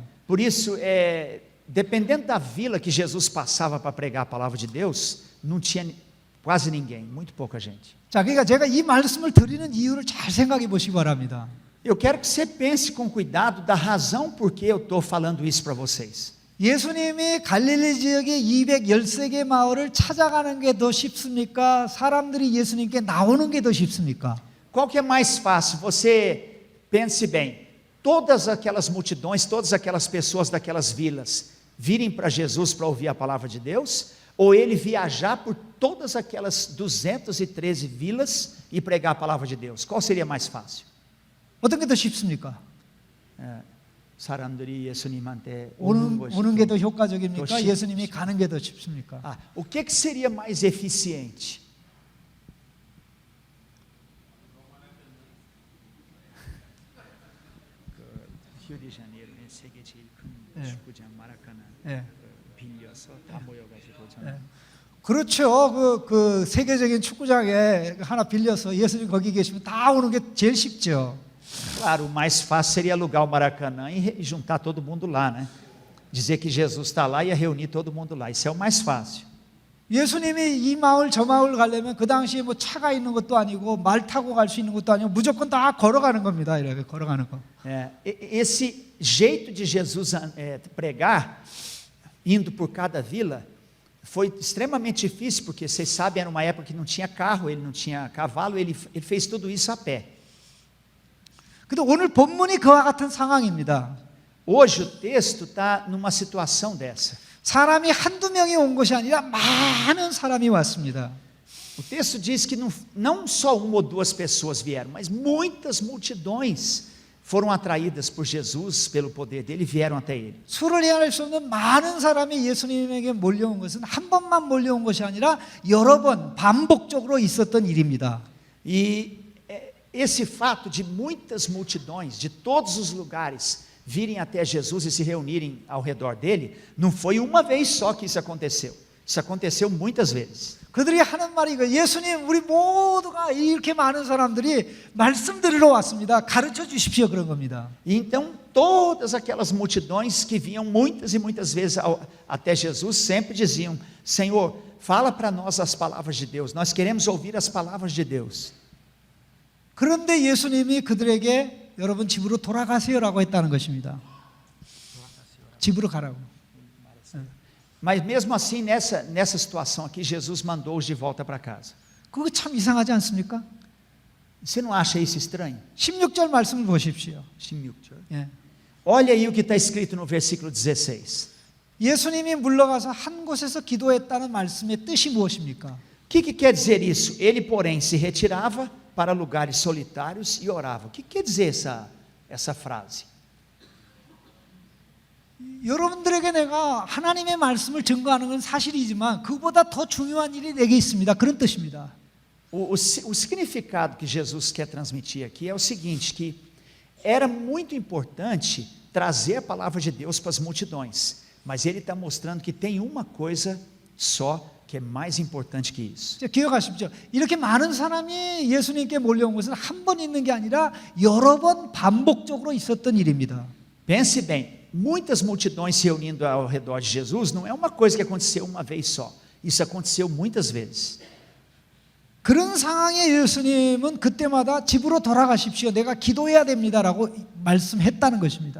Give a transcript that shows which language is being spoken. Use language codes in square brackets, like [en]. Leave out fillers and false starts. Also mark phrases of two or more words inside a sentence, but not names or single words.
[pt] Por isso, dependendo da vila que Jesus passava para pregar a palavra de Deus, não tinha quase ninguém, muito pouca gente. [ko] 자, 그러니까 제가 이 말씀을 드리는 이유를 잘 생각해 보시기 바랍니다. [pt] Eu quero que você pense com cuidado da razão por que eu estou falando isso para vocês. [ko] 예수님이 갈릴리 지역의 213개 마을을 찾아가는 게 더 쉽습니까? 사람들이 예수님께 나오는 게 더 쉽습니까? [pt] Qual que é mais fácil? Você pense bem. Todas aquelas multidões, todas aquelas pessoas daquelas vilas virem para Jesus para ouvir a palavra de Deus, ou ele viajar por todas aquelas 213 vilas e pregar a palavra de Deus? Qual seria mais fácil? [ko] 어떤 게 더 쉽습니까? 사람들이 예수님한테 오는 게 더 효과적입니까? 더 쉽- 예수님이 가는 게 더 쉽습니까? [pt] o que seria mais eficiente? Rio de Janeiro, Maracanã, [ko] 예. 빌려서 다 모여가지고 예. 그렇죠. 그 세계적인 축구장에 하나 빌려서 예수님 거기 계시면 다 오는 게 제일 쉽죠. [pt] Claro, o mais fácil seria alugar o Maracanã e juntar todo mundo lá, né? Dizer que Jesus está lá e ia reunir todo mundo lá. Isso é o mais fácil. [ko] 예수님이 이 마을 저 마을 가려면 그 당시에 뭐 차가 있는 것도 아니고 말 타고 갈 수 있는 것도 아니고 무조건 다 걸어가는 겁니다. 이렇게 걸어가는 거. [pt] Esse jeito de Jesus pregar, indo por cada vila, foi extremamente difícil, porque vocês sabem, era uma época que não tinha carro, ele não tinha cavalo, ele fez tudo isso a pé. [ko] 근데 오늘 본문이 그와 같은 상황입니다. [pt] Hoje o texto está numa situação dessa. [ko] 사람이 한두 명이 온 것이 아니라 많은 사람이 왔습니다. [pt] O texto diz que não só uma ou duas pessoas vieram, mas muitas multidões foram atraídas por Jesus, pelo poder dele, e vieram até ele. [ko] 수를 헤아릴 수 없는 많은 사람이 예수님에게 몰려온 것은 한 번만 몰려온 것이 아니라 여러 번 반복적으로 있었던 일입니다. [pt] E esse fato de muitas multidões, de todos os lugares, virem até Jesus e se reunirem ao redor dele, não foi uma vez só que isso aconteceu. Isso aconteceu muitas vezes. [ko] 그들이 하는 말이 이거, 예수님 우리 모두가 이렇게 많은 사람들이 말씀 들으러 왔습니다. 가르쳐 주십시오, 그런 겁니다. [pt] E então todas aquelas multidões que vinham muitas e muitas vezes até Jesus sempre diziam: Senhor, fala para nós as palavras de Deus, nós queremos ouvir as palavras de Deus. [ko] 그런데 예수님이 그들에게 여러분 집으로 돌아가세요라고 했다는 것입니다. 집으로 가라고. [pt] Mas mesmo assim, nessa situação aqui, Jesus mandou-os de volta para casa. [ko] 그거 참 이상하지 않습니까? [pt] Você não acha isso estranho? [ko] 16절 말씀을 보십시오. 예. [pt] Olha aí o que está escrito no versículo 16. [ko] 예수님이 물러가서 한 곳에서 기도했다는 말씀의 뜻이 무엇입니까? [pt] O que quer dizer isso? Ele, porém, se retirava para lugares solitários e orava. O que quer dizer essa frase? [ko] 여러분들에게 내가 하나님의 말씀을 증거하는 건 사실이지만 그보다 더 중요한 일이 내게 있습니다. 그런 뜻입니다. [pt] O significado que Jesus quer transmitir aqui é o seguinte, que era muito importante trazer a palavra de Deus para as multidões, mas ele está mostrando que tem uma coisa só que é mais importante que isso. [ko] 기억하십시오. 이렇게 많은 사람이 예수님께 몰려온 것은 한 번 있는 게 아니라 여러 번 반복적으로 있었던 일입니다. [pt] Pense bem, muitas multidões se reunindo ao redor de Jesus não é uma coisa que aconteceu uma vez só. Isso aconteceu muitas vezes. [ko] 그런 상황에 예수님은 그때마다 집으로 돌아가십시오. 내가 기도해야 됩니다라고 말씀했다는 것입니다.